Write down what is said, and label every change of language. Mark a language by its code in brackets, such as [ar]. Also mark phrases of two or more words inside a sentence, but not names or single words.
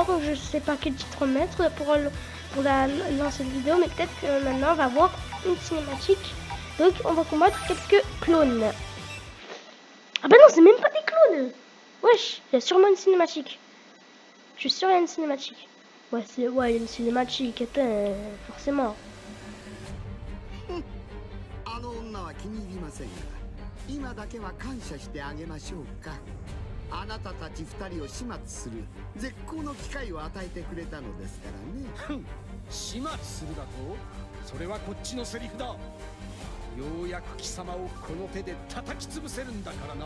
[fr] Je sais pas quel titre mettre pour lancer la vidéo, mais peut-être que maintenant on va voir une cinématique. Donc on va combattre quelques clones. Ah bah non, c'est même pas des clones. Wesh, il y a sûrement une cinématique. Je suis sûr qu'il y a une cinématique. Ouais, il y a une cinématique, forcément. [ja] あの女は気に入りませんが、今だけは感謝してあげましょうか。あなたたち二人を始末する絶好の機会を与えてくれたのですからね。始末するだと？それはこっちのセリフだ。ようやく貴様をこの手で叩き潰せるんだからな。